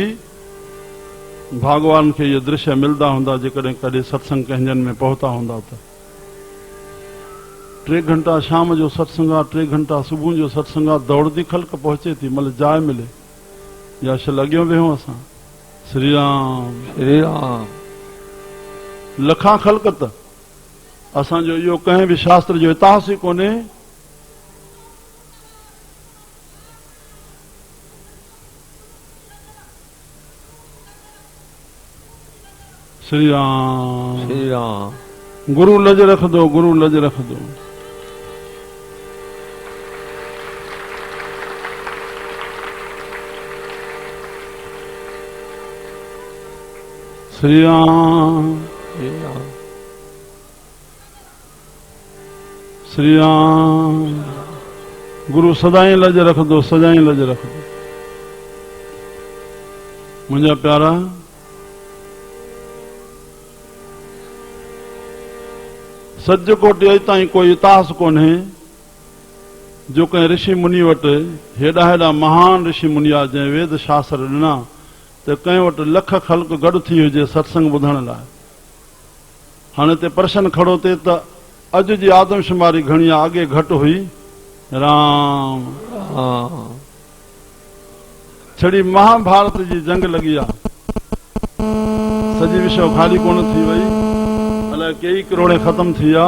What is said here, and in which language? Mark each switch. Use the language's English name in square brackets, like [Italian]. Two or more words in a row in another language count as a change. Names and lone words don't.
[Sindhi] भगवान खे इहे दृश्य मिलंदा हूंदा जेकॾहिं कॾहिं सत्संग कंहिंजनि में पहुता हूंदा त। 3 घंटा शाम जो सत्संग आहे, 3 घंटा सुबुह जो सत्संग आहे, दौड़दी ख़ल्क पहुचे थी, मतलब जाइ मिले या शल अॻियो वेहूं असां। श्री राम, श्री राम। लखां ख़ल्क त असांजो इहो कंहिं बि शास्त्र जो इतिहास ई कोन्हे। श्री राम, श्री राम। [Hindi] गुरु लज रख दो, गुरु लज रख दो। [Sindhi] श्री राम, श्री राम। श्री राम। [Hindi] गुरु सदाई लज रख दो, सदाई लज रख दो। [Sindhi] मुंहिंजा प्यारा, सज कोटि अॼु ताईं कोई इतिहास कोन्हे जो कंहिं ऋषि मुनि वटि हेॾा हेॾा महान ऋषि मुनि आहे जंहिं वेद शास्त्र ॾिना त कंहिं वटि लख ख़ल्क गॾु थी हुजे सत्संग ॿुधण लाइ। हाणे हिते प्रश्न खड़ो थिए त अॼु जी आदमशुमारी घणी आहे, अॻे घटि हुई। राम। छड़ी महाभारत जी जंग लॻी आहे, सॼी विश्व खाली कोन थी वई, अलाए कई करोड़े ख़तम थी विया।